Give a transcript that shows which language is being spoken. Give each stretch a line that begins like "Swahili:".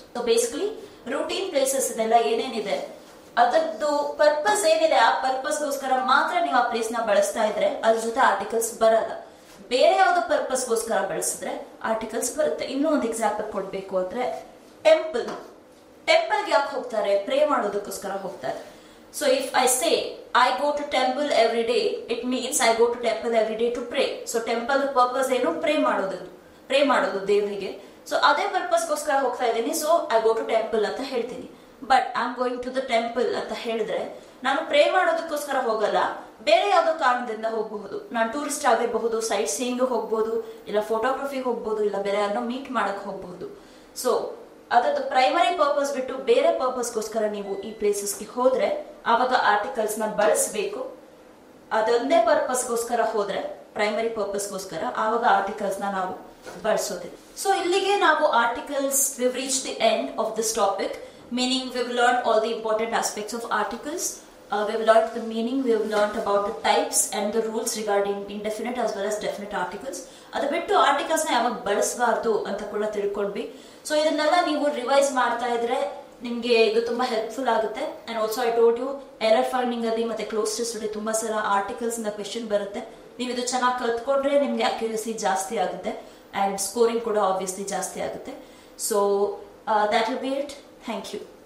Kannada: So basically routine places ಇದೆಲ್ಲ ಏನೇನಿದೆ ಅದರದ್ದು ಪರ್ಪಸ್ ಏನಿದೆ, ಆ ಪರ್ಪಸ್ಗೋಸ್ಕರ ಮಾತ್ರ ನೀವು ಆ ಪ್ಲೇಸ್ ನ ಬಳಸ್ತಾ ಇದ್ರೆ ಅದ್ರ ಜೊತೆ ಆರ್ಟಿಕಲ್ಸ್ ಬರಲ್ಲ. ಬೇರೆ ಯಾವ್ದೋ ಪರ್ಪಸ್ಗೋಸ್ಕರ ಬಳಸಿದ್ರೆ ಆರ್ಟಿಕಲ್ಸ್ ಬರುತ್ತೆ. ಇನ್ನೂ ಒಂದು ಎಕ್ಸಾಂಪಲ್ ಕೊಡ್ಬೇಕು ಅಂದ್ರೆ, ಟೆಂಪಲ್. ಟೆಂಪಲ್ಗೆ ಯಾಕೆ ಹೋಗ್ತಾರೆ? ಪ್ರೇ ಮಾಡೋದಕ್ಕೋಸ್ಕರ ಹೋಗ್ತಾರೆ.
English: So if I say I go to temple every day, it means I go to temple every day to pray.
Kannada: So temple purpose ಏನು? ಪ್ರೇ ಮಾಡೋದು ದೇವರಿಗೆ. ಸೊ ಅದೇ ಪರ್ಪಸ್ ಗೋಸ್ಕರ ಹೋಗ್ತಾ ಇದ್ದೀನಿ,
English: so I go to temple
Kannada: ಅಂತ ಹೇಳ್ತೀನಿ.
English: but I am going to the temple
Kannada: ಅಂತ ಹೇಳಿದ್ರೆ ನಾನು ಪ್ರೇ ಮಾಡೋದಕ್ಕೋಸ್ಕರ ಹೋಗಲ್ಲ, ಬೇರೆ ಯಾವ್ದೋ ಕಾರಣದಿಂದ ಹೋಗಬಹುದು. ನಾನು ಟೂರಿಸ್ಟ್ ಆಗಿರಬಹುದು, ಸೈಟ್ ಸೀಯಿಂಗ್ ಹೋಗ್ಬೋದು, ಇಲ್ಲ ಫೋಟೋಗ್ರಫಿಗೆ ಹೋಗ್ಬೋದು, ಇಲ್ಲ ಬೇರೆ ಯಾರನ್ನೋ ಮೀಟ್ ಮಾಡಕ್ ಹೋಗ್ಬಹುದು. ಸೊ ಅದರದ್ದು ಪ್ರೈಮರಿ ಪರ್ಪಸ್ ಬಿಟ್ಟು ಬೇರೆ ಪರ್ಪಸ್ಗೋಸ್ಕರ ನೀವು ಈ ಪ್ಲೇಸಸ್ಗೆ ಹೋದ್ರೆ ಆವಾಗ ಆರ್ಟಿಕಲ್ಸ್ ನ ಬಳಸಬೇಕು. ಅದೊಂದೇ ಪರ್ಪಸ್ಗೋಸ್ಕರ ಹೋದ್ರೆ, ಪ್ರೈಮರಿ ಪರ್ಪಸ್ಗೋಸ್ಕರ, ಆವಾಗ ಆರ್ಟಿಕಲ್ಸ್ ನ ನಾವು ಬಳಸೋದಿಲ್ಲ. ಸೊ ಇಲ್ಲಿಗೆ ನಾವು
English: Articles we've reach the end of this topic, meaning we've learned all the important aspects of articles. We've learned the meaning, we've learned about the types and the rules regarding indefinite as well as definite articles.
Kannada: ಅದು ಬಿಟ್ಟು articles ನ ಯಾವಾಗ ಬಳಸಬಾರ್ದು ಅಂತ ಕೂಡ ತಿಳ್ಕೊಂಡ್ವಿ. So ಇದನ್ನೆಲ್ಲ ನೀವು ರಿವೈಸ್ ಮಾಡ್ತಾ ಇದ್ರೆ ನಿಮ್ಗೆ ಇದು ತುಂಬಾ ಹೆಲ್ಪ್ಫುಲ್ ಆಗುತ್ತೆ.
English: and also I told you,
Kannada: error finding ಅಲ್ಲಿ ಮತ್ತೆ ಕ್ಲೋಸ್ ಟೆಸ್ಟ್ ಅಲ್ಲಿ ತುಂಬಾ ಸಲ ಆರ್ಟಿಕಲ್ಸ್ ಇಂದ ಕ್ವೆಶ್ಚನ್ ಬರುತ್ತೆ. ನೀವು ಇದು ಚೆನ್ನಾಗಿ ಕಲ್ತ್ಕೊಂಡ್ರೆ ನಿಮ್ಗೆ ಅಕ್ಯುರಸಿ ಜಾಸ್ತಿ ಆಗುತ್ತೆ ಅಂಡ್ ಸ್ಕೋರಿಂಗ್ ಕೂಡ ಆಬ್ವಿಯಸ್ಲಿ ಜಾಸ್ತಿ ಆಗುತ್ತೆ. So
English: that will be it. Thank you.